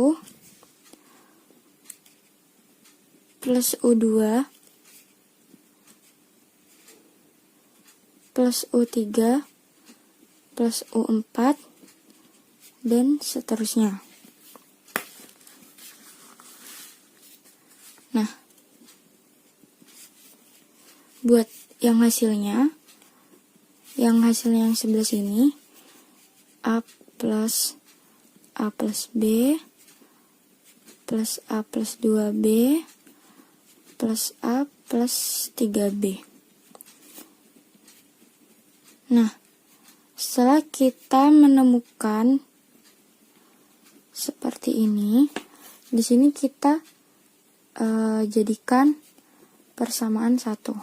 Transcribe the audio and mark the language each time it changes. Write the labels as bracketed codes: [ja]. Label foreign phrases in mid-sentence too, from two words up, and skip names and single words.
[id] plus U2 plus U3 plus U4 dan seterusnya. Nah, buat yang hasilnya yang sebelah sini A plus B plus A plus 2B plus A plus 3B. Nah, setelah kita menemukan seperti ini, di sini kita jadikan persamaan 1.